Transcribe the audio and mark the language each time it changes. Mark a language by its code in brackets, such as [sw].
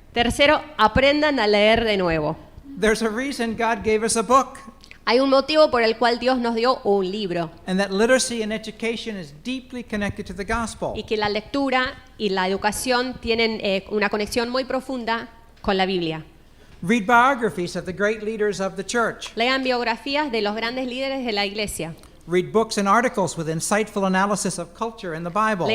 [es] Tercero, aprendan a leer de nuevo. [en] There's a reason God gave us a book, [es] Hay un motivo por el cual Dios nos dio un libro [en] and that literacy and education is deeply connected to the gospel. [es] y que la lectura y la educación tienen una conexión muy profunda con la Biblia. [en] Read biographies of the great leaders of the church. [es] Lean biografías de los grandes líderes de la iglesia. [en] Read books and articles with insightful analysis of culture in the Bible.